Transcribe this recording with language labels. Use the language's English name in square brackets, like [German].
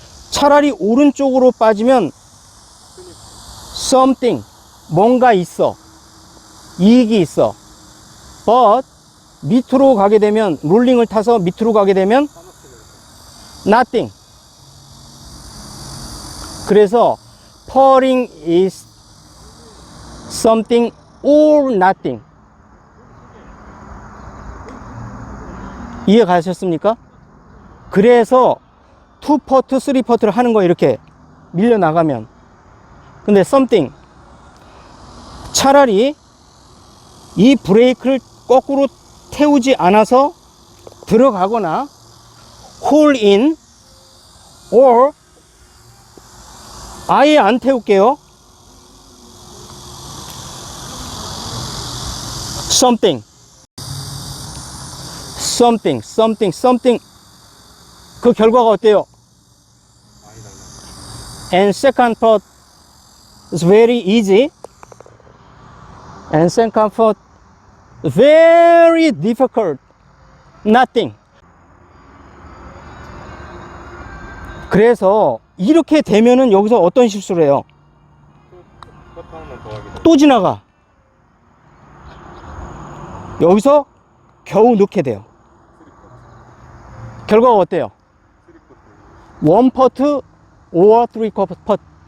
[Korean] 차라리 오른쪽으로 빠지면 something, 뭔가 있어, 이익이 있어. but 밑으로 가게 되면, 롤링을 타서 밑으로 가게 되면 nothing. [English] 그래서 falling is something or nothing. [Korean] 이해 가셨습니까? 그래서 2퍼트, 3퍼트를 하는 거, 이렇게 밀려 나가면. 근데 something, 차라리 이 브레이크를 거꾸로 태우지 않아서 들어가거나 홀 인, or 아예 안 태울게요. [English] something, something, something, something. [Korean] 그 결과가 어때요? [English] And second part is very easy. And second part very difficult. Nothing. [Korean] 그래서 이렇게 되면은 여기서 어떤 실수를 해요? 또 지나가. 여기서 겨우 넣게 돼요. 결과가 어때요? 1퍼트 or 3퍼트.